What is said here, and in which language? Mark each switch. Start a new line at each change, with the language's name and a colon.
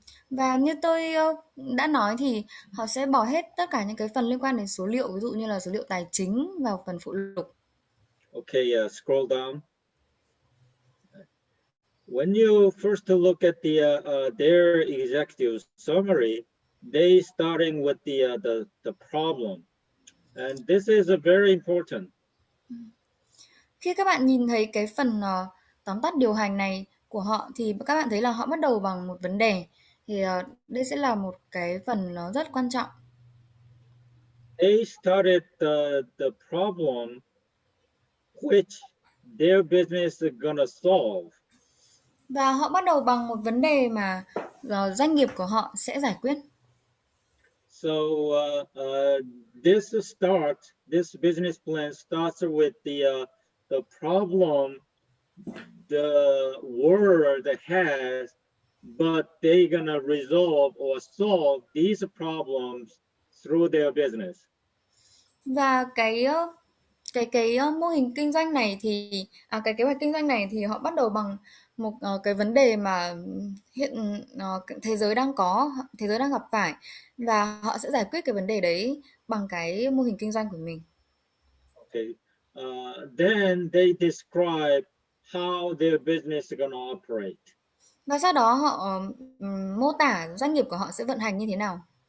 Vietnamese: Và như tôi đã nói thì họ sẽ bỏ hết tất cả những cái phần liên quan đến số liệu, ví dụ như là số liệu tài chính vào phần phụ lục.
English: Okay, scroll down. When you first look at their executive summary, they starting with the problem, and this is a very important.
Vietnamese: Khi các bạn nhìn thấy cái phần tóm tắt điều hành này của họ thì các bạn thấy là họ bắt đầu bằng một vấn đề. Thì đây sẽ là một cái phần nó rất quan trọng.
English: They started the problem which their business is gonna solve.
Vietnamese: Và họ bắt đầu bằng một vấn đề mà doanh nghiệp của họ sẽ giải quyết.
English: So this business plan starts with the problem the world has, but they're gonna resolve or solve these problems through their business.
Vietnamese: Và cái mô hình kinh doanh này thì cái kế hoạch kinh doanh này thì họ bắt đầu bằng một cái vấn đề mà hiện thế giới đang gặp phải, và họ sẽ giải quyết cái vấn đề đấy bằng cái mô hình kinh doanh của mình. Okay.
English: Then they describe how their business is gonna operate.
Vietnamese: Và sau đó họ mô tả doanh nghiệp của họ sẽ vận hành như thế nào.